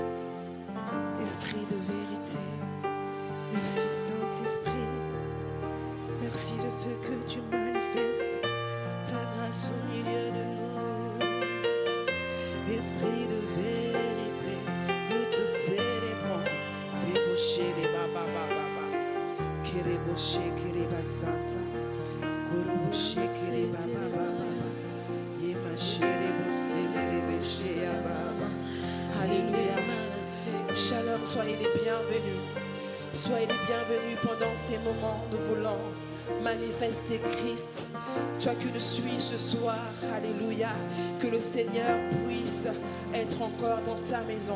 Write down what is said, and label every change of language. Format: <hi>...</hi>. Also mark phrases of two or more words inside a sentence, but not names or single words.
<fr>Esprit de vérité. Merci Saint-Esprit. Merci de ce que tu manifestes. Ta grâce au milieu de nous. Esprit de vérité, nous te célébrons. Débauché des baba baba. Kéréboché, kéréba santa. Koroboché, kéréba baba baba. Yémaché, débauché, débauché, baba. Alléluia. Shalom, soyez les bienvenus. Soyez les bienvenus pendant ces moments. Nous voulons manifester Christ. Toi qui nous suis ce soir, alléluia, que le Seigneur puisse être encore dans ta maison.</fr>